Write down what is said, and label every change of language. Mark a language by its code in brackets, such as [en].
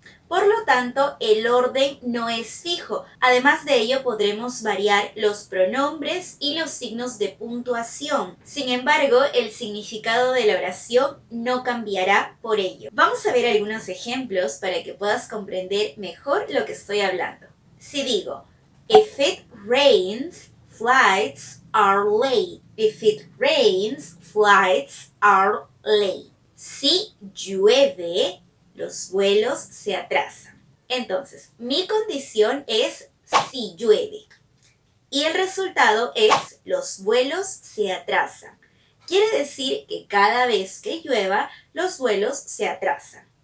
[es] Por lo tanto, el orden no es fijo. Además de ello, podremos variar los pronombres y los signos de puntuación. Sin embargo, el significado de la oración no cambiará por ello. Vamos a ver algunos ejemplos para que puedas comprender mejor lo que estoy hablando. Si digo, [en] if it rains, flights are late. If it rains, flights are late. [es] Si llueve, los vuelos se atrasan. Entonces, mi condición es si llueve. Y el resultado es los vuelos se atrasan. Quiere decir que cada vez que llueva, los vuelos se atrasan.